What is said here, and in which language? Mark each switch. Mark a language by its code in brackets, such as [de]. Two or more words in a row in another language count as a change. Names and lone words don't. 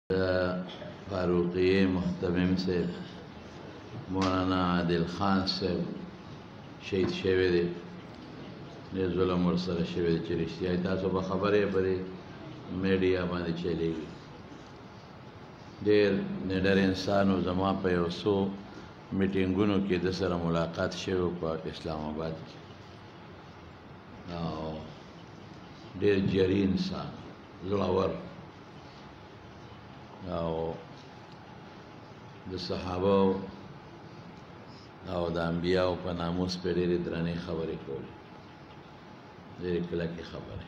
[ps] فاروقی محترم سے مولانا عادل خان سے شہید شوی دی ډېر ظلم ورسره شوی دی چې رښتیا تاسو به خبرې پرې میډیا باندې چلیږي. ډېر نډر انسان و. زما په یو څو میټینګونو کې د سره ملاقات شوی په اسلام آباد کې او ډېر جري انسان، زړور او د صحابه او د انبیاء په ناموس په ډېرې درنې خبرې کولې، ډېرې کلکې خبرې.